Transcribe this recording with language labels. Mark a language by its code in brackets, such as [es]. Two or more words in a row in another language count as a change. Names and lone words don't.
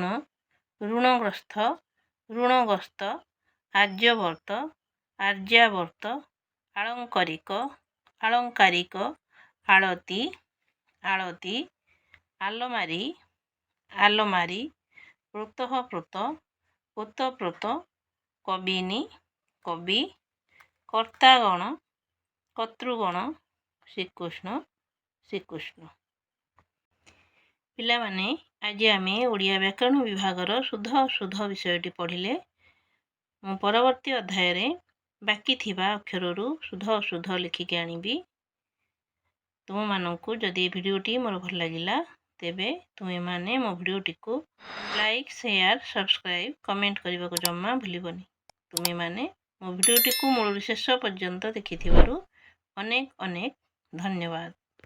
[or] ଋଣଗ୍ରସ୍ତ ଋଣଗ୍ରସ୍ତ, ଆର୍ଯ୍ୟବର୍ତ୍ତ ଆର୍ଯ୍ୟାବର୍ତ୍ତ, ଆଳଙ୍କାରିକ ଆଳଙ୍କାରିକ, ଆଳତୀ ଆଳତୀ, ଆଲମାରି ଆଲମାରି, ପ୍ରୋତଃପ୍ରୋତ ପୋତପ୍ରୋତ, କବିନୀ କବି, କର୍ତ୍ତାଗଣ କର୍ତ୍ତୃଗଣ, ଶ୍ରୀକୃଷ୍ଣ ଶ୍ରୀକୃଷ୍ଣ। ପିଲାମାନେ ଆଜି ଆମେ ଓଡ଼ିଆ ବ୍ୟାକରଣ ବିଭାଗର ଶୁଦ୍ଧ ଅଶୁଦ୍ଧ ବିଷୟଟି ପଢ଼ିଲେ। ମୁଁ ପରବର୍ତ୍ତୀ ଅଧ୍ୟାୟ ରେ ବାକି ଥିବା ଅକ୍ଷରରୁ ଶୁଦ୍ଧ ଅଶୁଦ୍ଧ ଲିଖିକେ ଆଣିବି। ତୁମ ମାନଙ୍କୁ ଯଦି ଭିଡିଓଟି ମୋର ଭଲ ଲାଗିଲା ତେବେ ତୁମେମାନେ ମୋ ଭିଡ଼ିଓଟିକୁ ଲାଇକ୍, ସେୟାର, ସବସ୍କ୍ରାଇବ୍, କମେଣ୍ଟ କରିବାକୁ ଜମା ଭୁଲିବନି। ତୁମେମାନେ ମୋ ଭିଡ଼ିଓଟିକୁ ମୂଳରୁ ଶେଷ ପର୍ଯ୍ୟନ୍ତ ଦେଖିଥିବାରୁ ଅନେକ ଅନେକ ଧନ୍ୟବାଦ।